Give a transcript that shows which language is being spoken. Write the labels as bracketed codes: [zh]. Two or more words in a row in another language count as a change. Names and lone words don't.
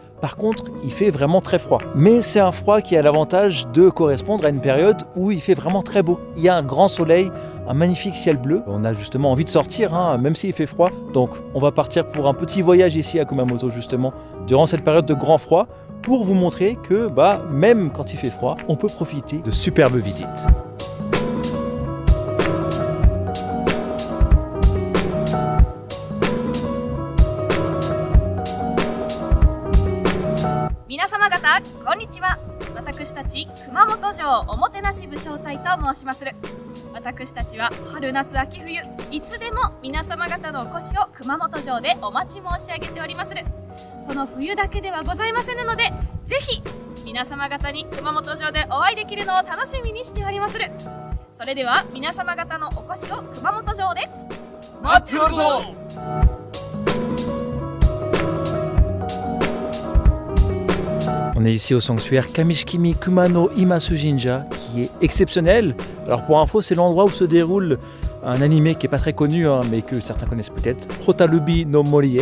[fr] Par contre, il fait vraiment très froid. Mais c'est un froid qui a l'avantage de correspondre à une période où il fait vraiment très beau. Il y a un grand soleil, un magnifique ciel bleu. On a justement envie de sortir, même s'il fait froid. Donc on va partir pour un petit voyage ici à Kumamoto justement, durant cette période de grand froid, pour vous montrer que même quand il fait froid, on peut profiter de superbes visites. [ja] 皆様方、こんにちは. 私たち熊本城おもてなし武将隊と申しまする。私たちは春夏秋冬いつでも皆様方のお越しを熊本城でお待ち申し上げておりまする。この冬だけではございませんので、ぜひ皆様方に熊本城でお会いできるのを楽しみにしておりまする。それでは皆様方のお越しを熊本城で待っておるぞ。 [fr] On est ici au sanctuaire Kamishikimi Kumano Imasu Jinja, qui est exceptionnel. Alors pour info, c'est l'endroit où se déroule un animé qui n'est pas très connu, mais que certains connaissent peut-être, Hotarubi no Morie.